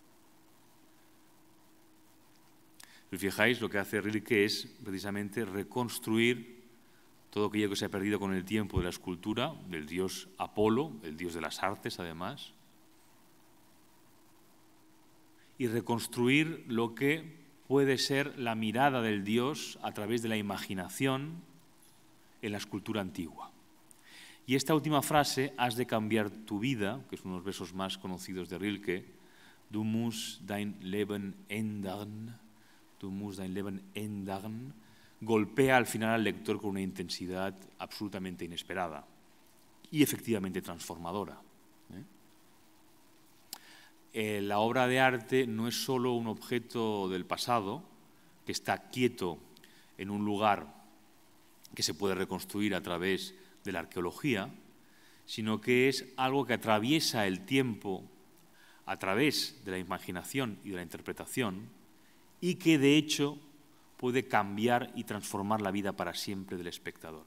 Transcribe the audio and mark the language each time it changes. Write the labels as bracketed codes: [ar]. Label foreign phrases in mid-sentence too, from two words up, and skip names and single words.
[es] Si fijáis, lo que hace Rilke es precisamente reconstruir todo aquello que se ha perdido con el tiempo de la escultura, del dios Apolo, el dios de las artes además, y reconstruir lo que puede ser la mirada del dios a través de la imaginación en la escultura antigua. Y esta última frase, has de cambiar tu vida, que es uno de los versos más conocidos de Rilke, [de] du musst dein Leben ändern, du musst dein Leben ändern, [es] golpea al final al lector con una intensidad absolutamente inesperada y efectivamente transformadora. La obra de arte no es solo un objeto del pasado que está quieto en un lugar que se puede reconstruir a través de la arqueología, sino que es algo que atraviesa el tiempo a través de la imaginación y de la interpretación, y que de hecho puede cambiar y transformar la vida para siempre del espectador.